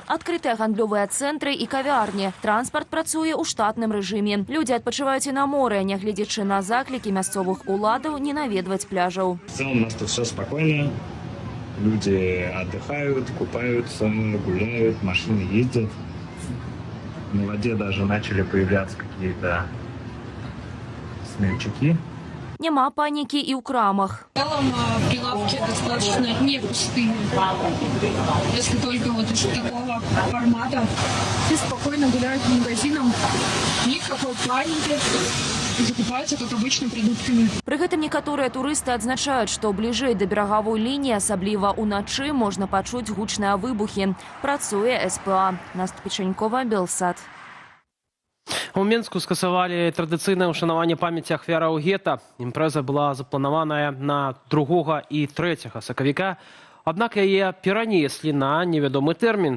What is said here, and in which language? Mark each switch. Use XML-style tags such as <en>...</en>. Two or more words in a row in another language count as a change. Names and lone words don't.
<be>Адкрытыя гандлёвыя цэнтры і кавярні. Транспарт працуе ў штатным рэжыме. Людзі адпачываюць і на моры, нягледзячы на заклікі мясцовых уладаў не наведваць пляжаў.</be> <ru>В целом у нас тут все спокойно. Люди отдыхают, купаются, гуляют, машины ездят. На воде даже начали появляться какие-то смельчаки.</ru> <be>Няма панікі і ў крамах.</be> <ru>В целом прилавки достаточно не пустые. Если только вот из такого формата. Все спокойно гуляют по магазинам. Никакой паники. Закупаются, как обычно, продуктами.</ru> <be>Пры гэтым некаторыя турысты адзначаюць, што бліжэй да берагавой лініі, асабліва ўначы, можна пачуць гучныя выбухі. Працуе СПА. Наста Печанькова, Белсат. У Менску скасавалі традыцыйнае ўшанаванне памяці ахвяраў гета. Імпрэза была запланаваная на 2 і 3 сакавіка, аднак яе перанеслі на невядомы тэрмін.</be>